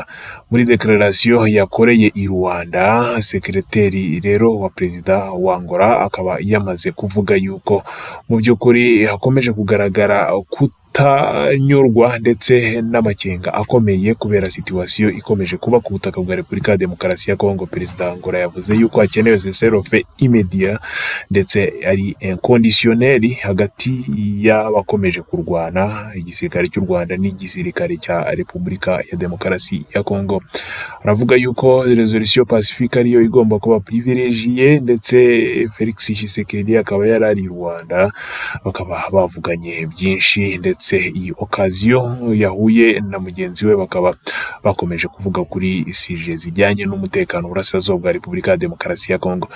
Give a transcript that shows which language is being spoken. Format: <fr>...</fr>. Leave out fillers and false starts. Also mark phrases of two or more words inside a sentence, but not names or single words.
<rw>Muri declaration yakoreye i Rwanda, sekreteri rero wa Perezida wa Angola akaba yamaze kuvuga yuko mu by'ukuri hakomeje kugaragara kutanyurwa ndetse n'amakenga akomeye kubera situation ikomeje kuba ku butaka bwa Repubulika ya Demokarasi ya Kongo. Perezida Angola yavuze yuko hakenewe</rw> <fr>cessez-le-feu immédiat</fr> <rw>ndetse ari inconditionnel hagati y'abakomeje kurwana, igisirikare cy'u Rwanda n'igisirikare cya Repubulika ya Demokarasi ya Kongo. Aravuga yuko</rw> <fr>resolution pacifique</fr> <rw>ariyo igomba kuba privilegiée, ndetse Felix Tshisekedi akaba yarari i Rwanda, bakaba bavuganye byinshi, ndetse iyi occasion yahuye na mugenzi we bakaba bakomeje kuvuga kuri sije zijyanye n'umutekano burasirazuba bwa Repubulika ya Demokarasi ya Kongo.</rw>